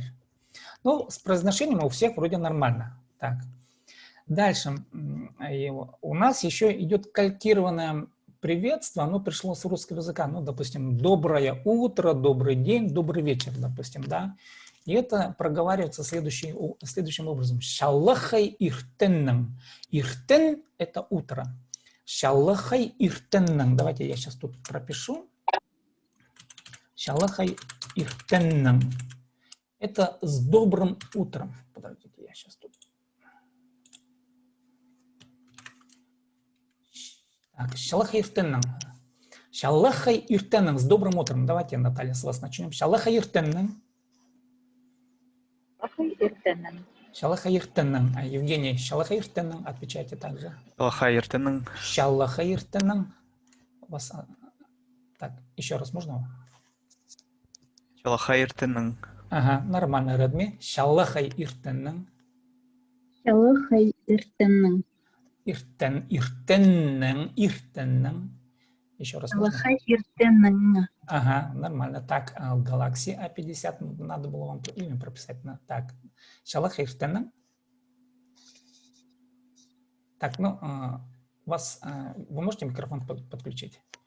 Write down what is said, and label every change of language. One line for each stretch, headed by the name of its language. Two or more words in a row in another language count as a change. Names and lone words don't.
Russian: Ну, с произношением у всех вроде нормально. Так. Дальше. У нас еще идет калькированное приветствие, оно пришло с русского языка. Ну, допустим, доброе утро, добрый день, добрый вечер, допустим, да. И это проговаривается следующим образом.
Khakas: Шаллахай иртеннам. Иртен –
Russian: это утро.
Khakas: Шаллахай иртеннам.
Russian: Давайте я сейчас тут пропишу.
Khakas: Шаллахай иртеннам.
Russian: Это с добрым утром. Подождите, я сейчас тут.
Khakas: Так, шаллахай иртеннам. Шаллахай иртеннам.
Russian: С добрым утром. Давайте, Наталья, с вас начнем.
Khakas: Шаллахай иртеннам. Шаллахай иртеннам. Евгений, шаллахай иртеннам.
Russian: Отвечайте также.
Khakas: Шаллахай иртеннам. Шаллахай иртеннам.
Russian: Вас... Так, еще раз можно?
Khakas: Шаллахай иртенам.
Russian: Ага, нормально,
Khakas: Редми. Шаллахай иртеннам. Шаллахай иртеннам. Иртеннам.
Russian: Еще раз.
Khakas: Шаллахай иртеннам.
Russian: Ага, нормально. Так, Galaxy A50, надо было вам имя прописать.
Khakas: Так, Шаллахай иртеннам.
Russian: Так, ну, вы можете микрофон подключить?